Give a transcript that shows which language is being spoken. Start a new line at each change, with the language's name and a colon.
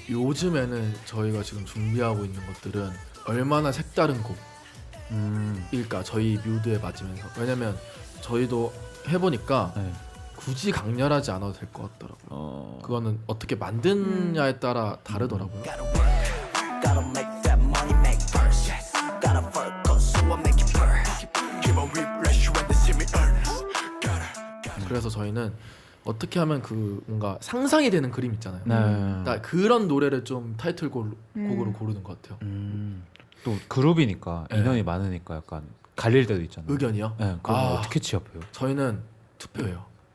Korean: 요즘에는 저희가 지금 준비하고 있는 것들은 얼마나 색다른 곡일까 저희 뮤드에 맞으면서. 왜냐면 저희도 해보니까 네. 굳이 강렬하지 않아도 될 것 같더라고요. 그거는 어떻게 만드냐에 따라 다르더라고요.
English: Gotta make that money make first. Gotta focus, so I make it burn. Keep on refresh when they see me earn.
Korean: 그래서 저희는 어떻게 하면 그 뭔가 상상이 되는 그림 있잖아요. 네. 그러니까 그런 노래를 좀 타이틀곡으로 고르는 것 같아요. 또 그룹이니까 인원이 많으니까 약간 갈릴 때도 있잖아요. 의견이요? 네, 그럼 어떻게 취합해요? 저희는 투표예요.